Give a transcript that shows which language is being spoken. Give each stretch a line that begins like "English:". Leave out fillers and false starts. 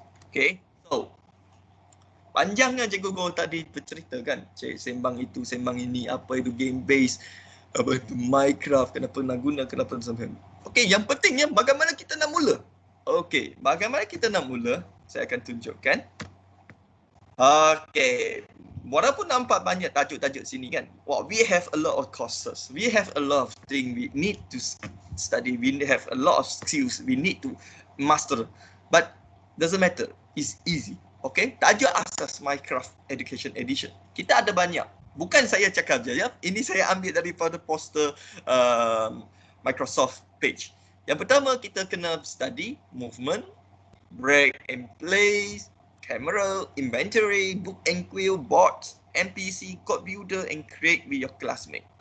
Malay: Okay, so panjangnya Cikgu Go tadi bercerita kan, sembang itu, sembang ini, apa itu game base, apa itu Minecraft, kenapa nak guna, kenapa nak sampai. Okay, yang pentingnya bagaimana kita nak mula. Okay, bagaimana kita nak mula, saya akan tunjukkan. Okay, walaupun nampak banyak tajuk-tajuk sini kan,
English: we have a lot of courses, we have a lot of things we need to study, we have a lot of skills we need to master, but doesn't matter, it's easy.
Malay: Okay, tajuk asas Minecraft Education Edition, kita ada banyak. Bukan saya cakap je ya, ini saya ambil daripada poster Microsoft page. Yang pertama kita kena
English: study movement, break and place, camera, inventory, book and quill, bots, NPC, code builder and create with your classmate.